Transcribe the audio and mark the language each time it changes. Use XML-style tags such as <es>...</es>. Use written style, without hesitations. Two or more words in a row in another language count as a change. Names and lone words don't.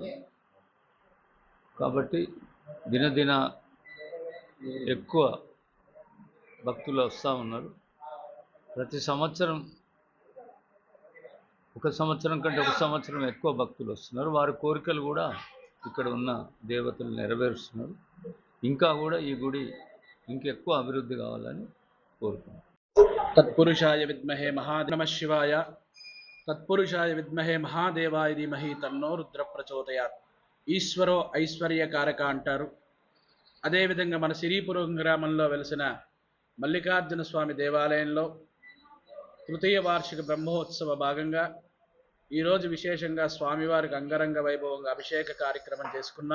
<te>కాబట్టి దినదిన ఎక్కువ భక్తులు వస్తూ ఉన్నారు. ప్రతి సంవత్సరం ఒక సంవత్సరం కంటే ఒక సంవత్సరం ఎక్కువ భక్తులు వస్తున్నారు. వారి కోరికలు కూడా ఇక్కడ ఉన్న దేవతలు నెరవేరుస్తున్నారు. ఇంకా కూడా ఈ గుడి ఇంకెక్కువ అభివృద్ధి కావాలని కోరుకుంటున్నాను.</te> <sa>तत्पुरुषाय विद्महे नमः शिवाय। तत्पुरुषाय विद्महे महादेवाय धीमहि तन्नो रुद्र प्रचोदयात्। ఈశ్వరో ఐశ్వర్యకారక</sa> <te>అంటారు. అదేవిధంగా మన సిరిపురం గ్రామంలో వెలిసిన మల్లికార్జున స్వామి దేవాలయంలో తృతీయ వార్షిక బ్రహ్మోత్సవ భాగంగా ఈరోజు విశేషంగా స్వామివారికి అంగరంగ వైభవంగా అభిషేక కార్యక్రమం చేసుకున్నాం.</te>